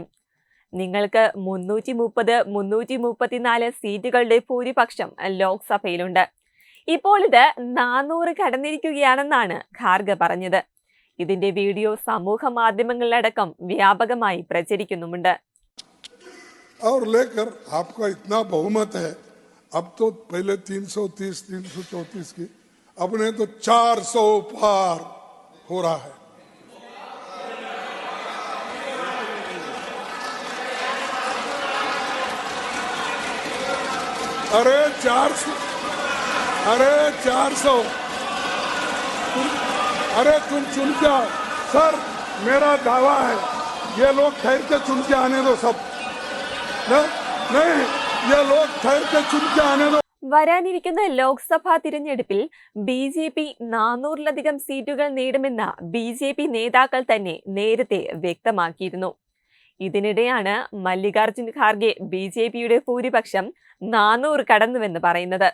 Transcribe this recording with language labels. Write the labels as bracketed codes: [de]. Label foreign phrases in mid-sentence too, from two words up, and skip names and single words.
[ml] നിങ്ങൾക്ക് 330-334 സീറ്റുകളുടെ ഭൂരിപക്ഷം ലോക്സഭയിലുണ്ട്. ഇപ്പോൾ ഇത് 400 കടന്നിരിക്കുകയാണെന്നാണ് ഖാർഗെ പറഞ്ഞത്. ഇതിന്റെ വീഡിയോ സമൂഹ മാധ്യമങ്ങളിലടക്കം വ്യാപകമായി പ്രചരിക്കുന്നുമുണ്ട്. [hi] और लेकर आपका इतना बहुमत है, अब तो पहले 330 334 की, अब ने तो 400 पार हो रहा है. अरे 400 अरे तुम चुन के आओ सर, मेरा दावा है ये लोग ठहर के चुन के आने दो सब. नहीं, ये लोग ठहर के चुन के आने दो. [ml] വരാനിരിക്കുന്ന ലോക്സഭാ തിരഞ്ഞെടുപ്പിൽ BJP 400-ലധികം സീറ്റുകൾ നേടുമെന്ന BJP നേതാക്കൾ തന്നെ നേരത്തെ വ്യക്തമാക്കിയിരുന്നു. ഇതിനിടെയാണ് മല്ലികാർജുൻ ഖാർഗെ BJPയുടെ ഭൂരിപക്ഷം 400 കടന്നുവെന്ന് പറയുന്നത്.